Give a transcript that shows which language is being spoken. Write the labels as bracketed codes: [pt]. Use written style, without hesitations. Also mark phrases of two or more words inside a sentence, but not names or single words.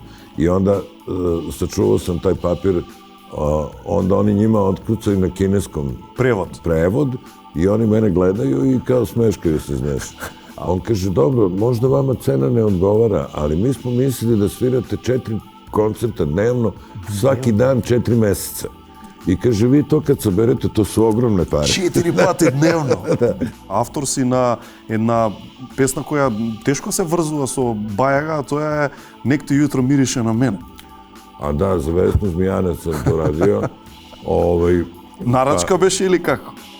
[sr] I onda sačuvao sam taj papir, onda oni njima otkucaju na kineskom prevod i oni mene gledaju i kao smeškaju se, znaš. A on kaže, dobro, možda vama cena ne odgovara, ali mi smo mislili da svirate 4 koncerta dnevno, svaki dan 4 meseca. I kaže, vi to kad saberete, to su ogromne pare. [mk] 4 пати дневно. Автор си на една песна која тешко се врзува со Бајага, а тоа е Некто јутро мирише на мене. [sr] A da, za Vesnu Zmijanac sam to radio. [mk] Нарачка беше или како?